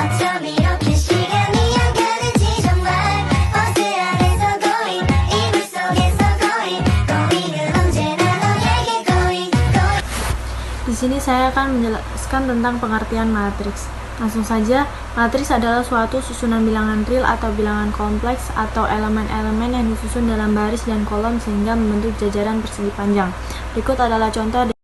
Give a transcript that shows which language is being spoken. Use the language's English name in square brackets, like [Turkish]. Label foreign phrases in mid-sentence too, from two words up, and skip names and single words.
[Korean] 이렇게 시간이 안 가는지 정말 버스 안에서 going 이불 속에서 going은 언제나 너에게 going. [Indonesian] Di sini saya akan menjelaskan tentang pengertian matriks. Langsung saja, matriks adalah suatu susunan bilangan real atau bilangan kompleks atau elemen-elemen yang disusun dalam baris dan kolom sehingga membentuk jajaran persegi panjang. Berikut adalah contoh.